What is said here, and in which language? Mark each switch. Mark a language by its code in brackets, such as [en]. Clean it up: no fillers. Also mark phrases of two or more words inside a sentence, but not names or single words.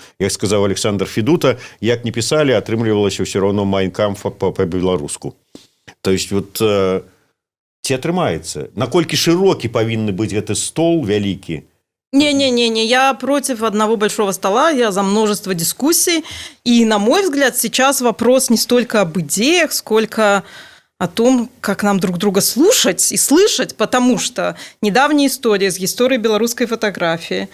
[be] Як сказаў Александр Федута, як не пісалі, атрымлівалася ўсё роўно майнкамфа па-беларуску. [ru] То есть вот [be] ці атрымаецца? Наколькі шырокі павінны быць гэты стол вялікі? [ru] Не-не-не, я против одного большого стола, я за множество дискуссий. И, на мой взгляд, сейчас вопрос не столько об идеях, сколько о том, как нам друг друга слушать и слышать, потому что недавняя история с историей белорусской фотографии.